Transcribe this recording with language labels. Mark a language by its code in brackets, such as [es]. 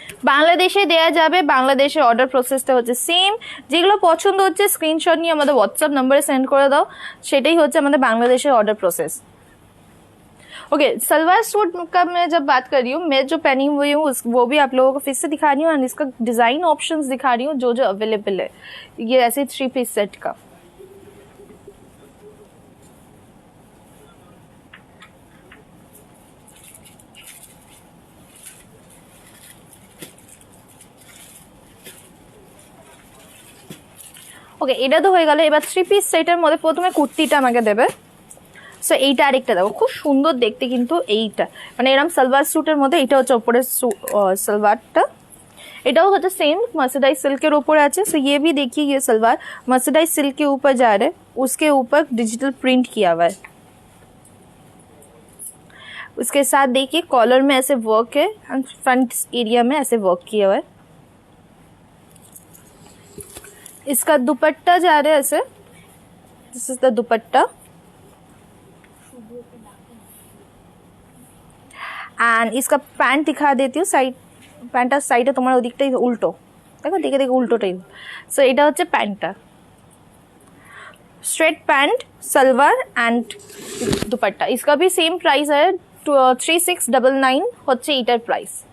[bn] বাংলাদেশে দেয়া যাবে, বাংলাদেশে অর্ডার প্রসেসটা হচ্ছে সেম। যেগুলো পছন্দ হচ্ছে স্ক্রিনশট নিয়ে আমাদের হোয়াটসঅ্যাপ নম্বরে সেন্ড করে দাও, সেটাই হচ্ছে আমাদের বাংলাদেশের order process. [hi] Okay salwar suit का मैं जब बात कर रही हूँ, मैं जो पहनी हुई हूँ वो भी आप लोगों को फिर से दिखा रही हूँ एंड इसका डिजाइन ऑप्शंस दिखा रही हूँ जो जो अवेलेबल है। ये ऐसे 3 पीस सेट का [bn] ওকে এটা তো হয়ে গেল। এবার 3 পিস সেটের মধ্যে প্রথমে কুর্তিটা আমাকে দেবে। সো এইটা আরেকটা দেখো খুব সুন্দর দেখতে কিন্তু, এইটা মানে এরকম সালোয়ার স্যুটের মধ্যে এটা হচ্ছে উপরে সালোয়ারটা, এটাও হচ্ছে [hi] सेम मर्सराइज सिल्क के ऊपर [bn] আছে। [hi] सो ये भी देखिए ये सलवार मर्सराइज सिल्क के ऊपर जा रहा है, उसके ऊपर डिजिटल प्रिंट किया हुआ है। उसके साथ देखिए कॉलर में ऐसे वर्क है एंड फ्रंट एरिया में ऐसे वर्क किया हुआ है। इसका दुपट्टा जा रहा है ऐसे, [en] this is the dupatta [hi] and इसका पैंट दिखा देती हूँ। [bn] साइड প্যান্টটার সাইডে তোমার ওদিকটাই উল্টো, দেখো দেখে দেখে উল্টোটাই। সো এটা হচ্ছে প্যান্টটা, [hi] स्ट्रेट पैंट सलवार एंड दुपट्टा। इसका भी सेम प्राइस है 3699 [bn] হচ্ছে এটার প্রাইস।